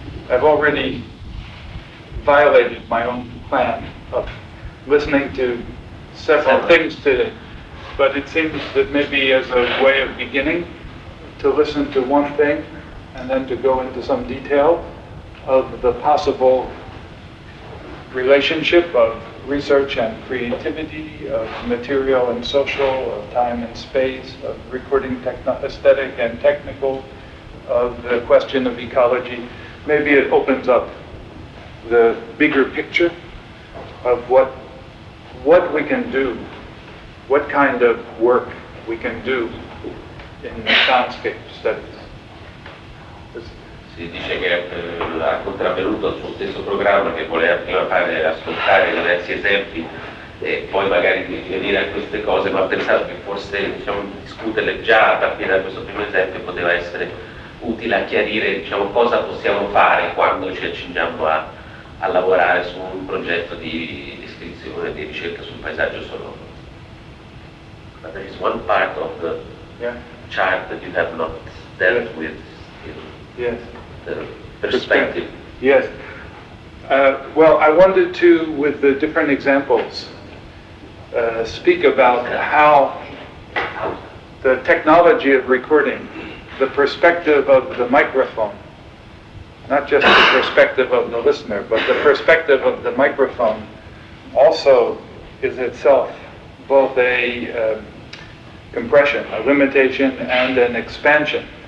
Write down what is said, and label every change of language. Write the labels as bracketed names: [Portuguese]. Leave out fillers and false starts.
[English] I've already violated my own plan of listening to several things today, but it seems that maybe as a way of beginning, to listen to one thing and then to go into some detail of the possible relationship of research and creativity, of material and social, of time and space, of recording aesthetic and technical, of the question of ecology. Maybe it opens up the bigger picture of what we can do, what kind of work we can do in soundscape studies. [Italian] Si dice che ha contravvenuto al suo stesso programma, che voleva prima fare ascoltare diversi esempi e poi magari venire a queste cose, ma pensavo che forse discuterle già a partire da questo primo esempio poteva essere utile a chiarire cosa possiamo fare quando ci accingiamo a lavorare su un progetto di descrizione, di ricerca sul paesaggio sonoro. [English] But there is one part of the chart that you have not dealt with. Yes. The perspective. Yes. Well, I wanted to, with the different examples, speak about how the technology of recording, the perspective of the microphone, not just the perspective of the listener, but the perspective of the microphone also is itself both a compression, a limitation, and an expansion.